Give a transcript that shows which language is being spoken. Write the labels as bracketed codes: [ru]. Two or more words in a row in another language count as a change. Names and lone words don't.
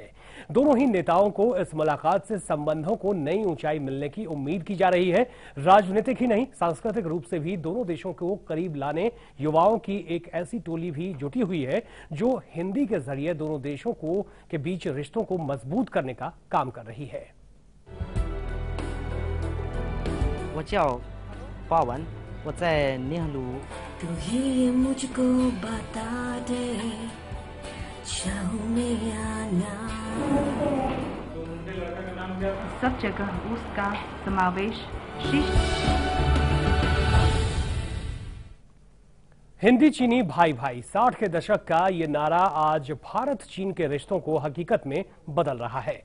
[hi] दोनों ही नेताओं को इस मुलाकात से संबंधों को नई ऊंचाई मिलने की उम्मीद की जा रही है। राजनीतिक ही नहीं, सांस्कृतिक रूप से भी दोनों देशों को करीब लाने युवाओं की एक ऐसी टोली भी जुटी हुई है जो हिंदी के जरिए दोनों देशों के बीच रिश्तों को मजबूत करने का काम कर रही है। [zh] 我叫鲍文，我在宁鲁。 [hi] तू ही मुझको बता दे चाहूं मैं या ना। सब जगह उसका समावेश शीर्ष। हिंदी चीनी भाई भाई 60 के दशक का ये नारा आज भारत चीन के रिश्तों को हकीकत में बदल रहा है।